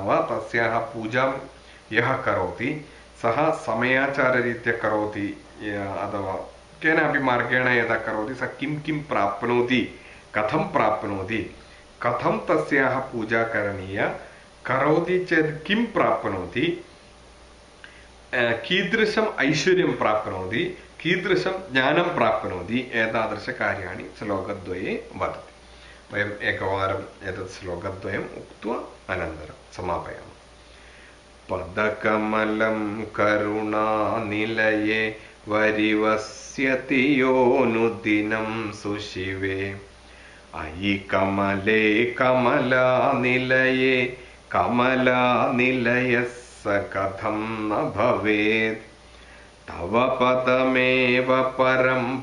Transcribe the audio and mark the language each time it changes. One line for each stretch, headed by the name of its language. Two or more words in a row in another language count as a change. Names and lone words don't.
Sanskrit: वा तस्याः पूजां यः करोति सः समयाचाररीत्या करोति अथवा केनापि मार्गेण यदा करोति सः किं किं प्राप्नोति, कथं प्राप्नोति, कथं तस्याः पूजा करणीया, करोति चेत् किं प्राप्नोति, कीदृशम् ऐश्वर्यं प्राप्नोति, कीदृशं ज्ञानं प्राप्नोति, एतादृशकार्याणि श्लोकद्वये वदति। वयम् एकवारम् एतत् श्लोकद्वयम् उक्त्वा अनन्तरं समापयामः। പദകമലം കരുണാനിലയേ വരിവസ്യതി യോനുദിനം സുശിവേ അയി കമലേ കമലാനിലയേ കമലാനിലയസ്സ കഥം ന ഭവേത് തവ പദമേവ പരം